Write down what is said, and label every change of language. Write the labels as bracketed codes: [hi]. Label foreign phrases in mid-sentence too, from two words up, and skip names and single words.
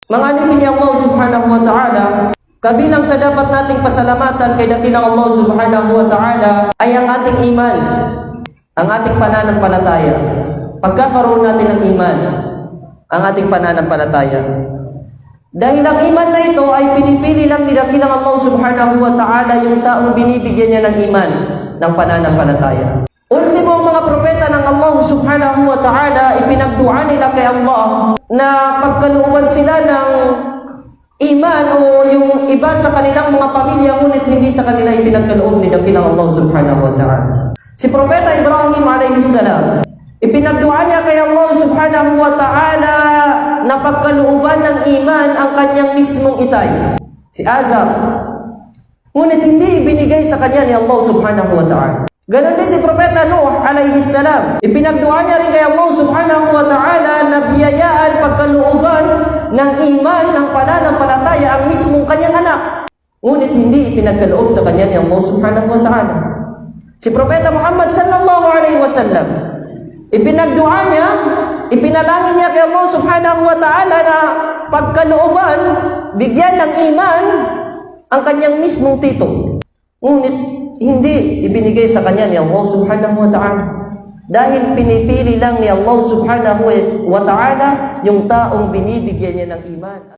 [tl] Mga alipin ni Allah [ar] سبحانه وتعالى, [tl] kabilang sa dapat nating pasalamatan kay dakilang Allah [ar] سبحانه وتعالى [tl] ay ang ating iman, ang ating pananampalataya. Pagkakaroon natin ng iman, ang ating pananampalataya. Dahil ang iman na ito ay pinipili lang ni dakilang Allah [ar] سبحانه وتعالى [tl] yung taong binibigyan niya ng iman, ng pananampalataya. Ultimo ang mga propeta ng Allah [ar] سبحانه وتعالى, [tl] ipinagdua nila kay Allah na pagkalooban sila ng iman o yung iba sa kanilang mga pamilya, ngunit hindi sa kanila ipinagkaloob ni dakilang Allah [ar] سبحانه وتعالى. [tl] Si Propeta Ibrahim [ar] عليه السلام, [tl] ipinagdua niya kay Allah [ar] سبحانه وتعالى [tl] na pagkalooban ng iman ang kanyang mismong itay, si Azar. Ngunit hindi ibinigay sa kanya ni Allah [ar] سبحانه وتعالى. [tl] Ganon din si Propeta Nuh [ar] عليه السلام. [tl] Ipinagdua niya rin kay Allah [ar] سبحانه وتعالى [tl] na biyayaan pagkalooban ng iman, ng pananampalataya ang mismong kanyang anak. Ngunit hindi ipinagkaloob sa kanya ni Allah [ar] سبحانه وتعالى. [tl] Si Propeta Muhammad [ar] صلى الله عليه وسلم, [tl] ipinagdua niya, ipinalangin niya kay Allah [ar] سبحانه وتعالى [tl] na pagkalooban, bigyan ng iman ang kanyang mismong tito. Ngunit hindi ibinigay sa kanya ni Allah [ar] سبحانه وتعالى. [tl] Dahil pinipili lang ni Allah [ar] سبحانه وتعالى [tl] yung taong binibigyan niya ng iman.